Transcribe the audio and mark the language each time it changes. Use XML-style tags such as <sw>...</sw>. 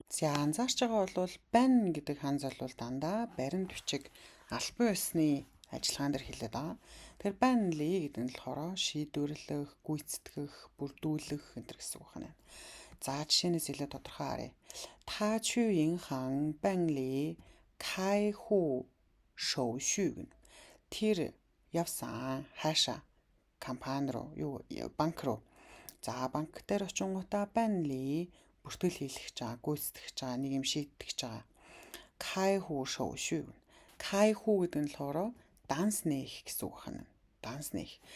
<mn>За анзаарч байгаа бол бань гэдэг ханз бол дандаа баримт бичиг албан ёсны ажиллагаан дээр хэлээд байгаа. Тэгэхээр бань ли гэдэг нь болохоор шийдвэрлэх, гүйцэтгэх, бүрдүүлэх энэ гэсэн үг байна. За жишээнээс илүү тодорхой харъя.</mn> <zh>Та去银行办理开户手续гэнэ.</zh> <mn>Тэр явсан хаашаа компани руу банк руу. За банк дээр очингуудаа бань ли бүртгэл хийлгэж байгаа, гүйцэтгэж байгаа, нэг юм шийдэж байгаа. Кайху шоушүү. Кайху гэдэг нь болохоор данс нээх гэсэн үг байна. Данс нээх.</mn>